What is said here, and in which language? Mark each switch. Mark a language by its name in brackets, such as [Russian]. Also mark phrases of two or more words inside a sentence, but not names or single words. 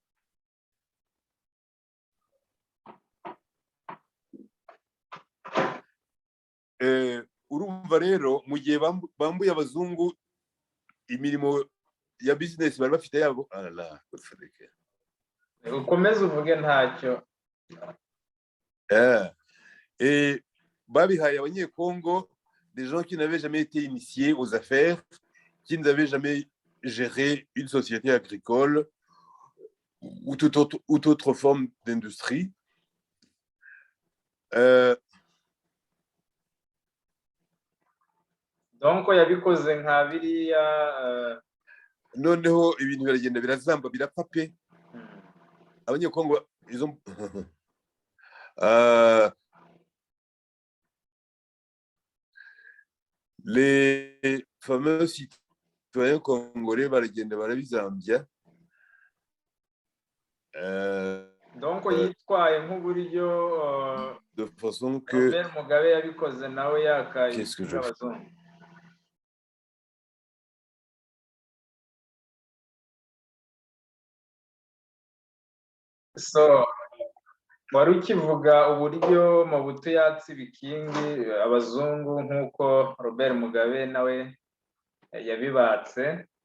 [Kinyarwanda] Urumva rero mu gihe bambuye abazungu imirimo ya business bari bafite yabo, ukomeze uvuge ntacyo. Babihaye abanyekongo, [French] des gens qui n'avaient jamais été initiés aux affaires, qui n'avaient jamais géré une société agricole ou toute autre forme d'industrie. [Kinyarwanda] Donc yabikoze nka biriya noneho ibintu biragenda birazamba birapfa pe. Abanyekongo izo [French] les fameux citoyens congolais [Kinyarwanda] baragenda barabizambya. Donc yitwaye nk'uburyo [French] de façon que [Kinyarwanda] Robert Mugabe yabikoze nawe yakaye. [French] Qu'est-ce que je fais? [Kinyarwanda] So wari ukivuga uburyo Mobutu yatse ibikingi abazungu nk'uko Robert Mugabe nawe yabibatse.